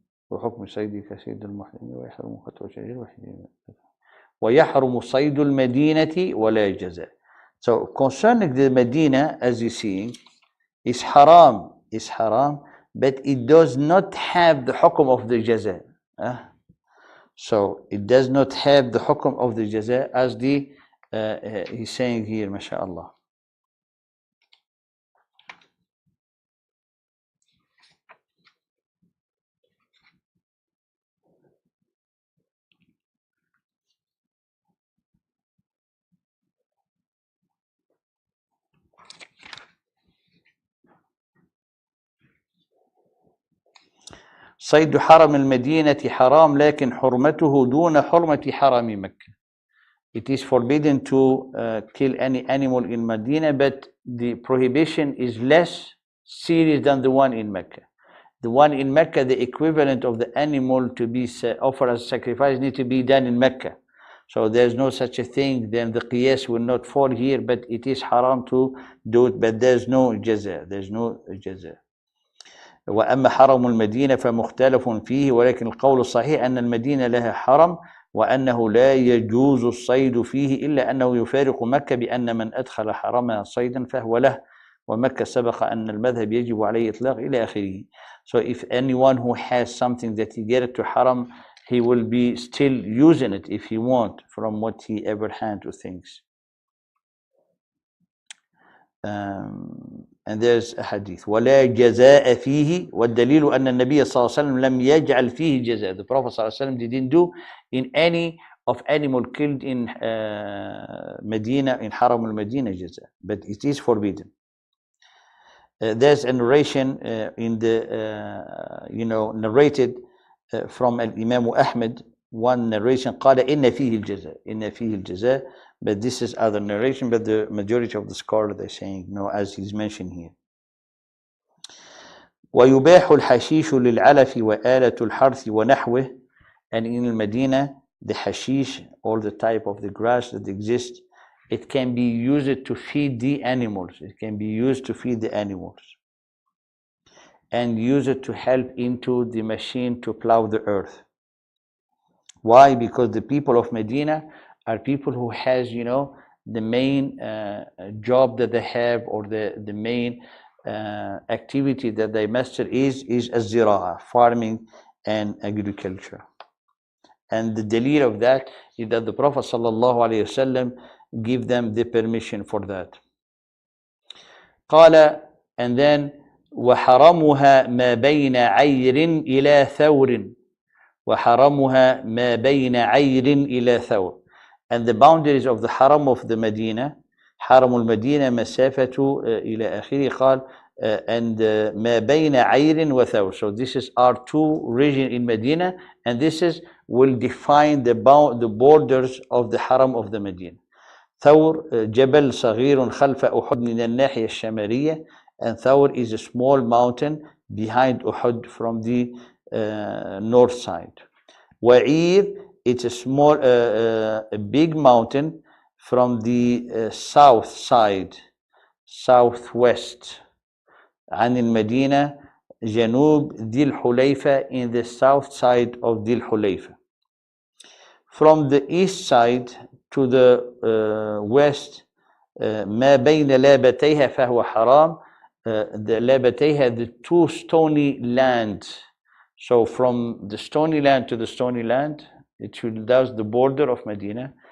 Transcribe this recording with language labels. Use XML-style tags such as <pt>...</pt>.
<ar>وحكم صيد كسيد المحرم ويحرم قطع شجر ويحرم صيد المدينة ولا جزاء.</ar> <en>So concerning the Medina, as you see, is haram, but it does not have the hukum of the jaza. So it does not have the hukum of the jaza as the he's saying here, mashallah.</en> <ar>صيد حرم المدينة حرام لكن حرمته دون حرمة حرم مكة.</ar> <en>It is forbidden to kill any animal in Medina, but the prohibition is less serious than the one in Mecca. The one in Mecca, the equivalent of the animal to be offered as sacrifice need to be done in Mecca. So there's no such a thing, then the qiyas will not fall here, but it is haram to do it, but there's no jaza. There's no jaza.</en> <ar>وأما حرم المدينة فمختلف فيه، ولكن القول الصحيح أن المدينة لها حرم وأنه لا يجوز الصيد فيه إلا أنه يفارق مكة بأن من أدخل حرمها صيدا فهو له، ومكة سبق أن المذهب يجب عليه إطلاق إلى آخره.</ar> <en>So if anyone who has something that he get to haram, he will be still using it if he want from what he ever had to things. And there's a hadith</en> <ar>ولا جزاء فيه والدليل أن النبي صلى الله عليه وسلم لم يجعل فيه جزاء.</ar> <en>The Prophet</en> <ar>صلى الله عليه وسلم</ar> <en>didn't do in any of animal killed in Medina, in Haram al-Medina jaza, but it is forbidden. There's a narration in the narrated from Imam Ahmed, one narration</en> <ar>قال إن فيه الجزاء</ar> <en>إن فيه الجزاء, but this is other narration, but the majority of the scholars they're saying no, as he's mentioned here.</en> <ar>ويباح الحشيش للعلف وآلة الحرث ونحوه.</ar> <en>And in Medina, the hashish, or the type of the grass that exists, it can be used to feed the animals. It can be used to feed the animals and use it to help into the machine to plow the earth. Why? Because the people of Medina are people who has, the main job that they have, or the main activity that they master is az-zira'a, farming and agriculture. And the dalil of that is that the Prophet ﷺ give them the permission for that.</en> <ar>قال,</ar> <en>and then</en> <ar>وحرمها ما بين عير إلى ثور وحرمها ما بين عير إلى ثور.</ar> <en>And the boundaries of the haram of the Medina,</en> <ar>حرم المدينة مسافة إلى آخره قال</ar> <en>and</en> <ar>ما بين عير وثور.</ar> <en>So this is our two regions in Medina, and this is will define the borders of the haram of the Medina.</en> <ar>ثور جبل صغير خلف أحد من الناحية الشمالية,</ar> <en>and Thawr is a small mountain behind Uhud from the north side. Wa'ir, it's a small, a big mountain from the south side, southwest.</en> <ar>عن المدينة جنوب ذي الحليفة,</ar> <en>in the south side of</en> <ar>ذي الحليفة.</ar> <en>From the east side to the west,</en> <ar>ما بين لابتيها فهو حرام.</ar> <en>The لابتيها, the two stony lands. So from the stony land to the stony land, that's the border of Medina.</en>